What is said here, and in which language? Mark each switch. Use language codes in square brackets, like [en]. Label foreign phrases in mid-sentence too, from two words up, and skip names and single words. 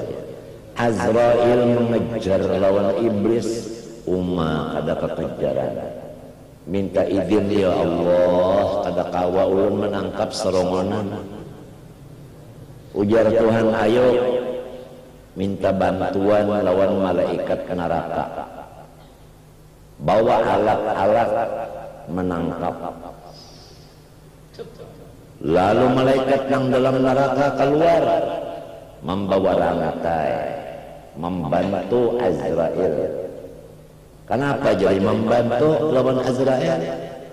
[bjn] Azrail mengejar lawan iblis, ada kekejaran. Minta izin ya Allah, ada kawa ulun menangkap serongonan. Ujar Tuhan, ayo minta bantuan lawan malaikat neraka. [id] Bawa alat-alat menangkap. Lalu malaikat yang dalam neraka keluar membawa rantai, membantu Azrail. [bjn] Kenapa jadi membantu lawan Azrail?